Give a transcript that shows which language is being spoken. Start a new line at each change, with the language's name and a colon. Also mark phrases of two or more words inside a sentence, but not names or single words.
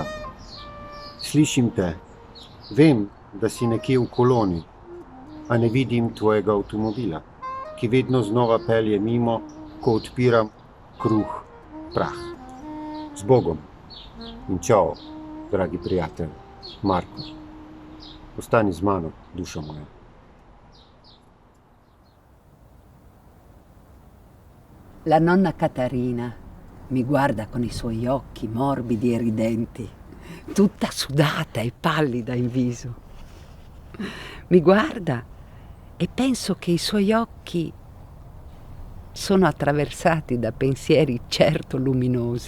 Slovenian: Slišim te, vem, da si nekje v koloni, a ne vidim tvojega avtomobila, ki vedno znova pelje mimo, ko odpiram kruh, prah. Z Bogom in čao, dragi prijatelj, Marko. Ostani z mano, duša moja.
Italian: La nonna Caterina mi guarda con i suoi occhi morbidi e ridenti, tutta sudata e pallida in viso. Mi guarda e penso che i suoi occhi sono attraversati da pensieri certo luminosi.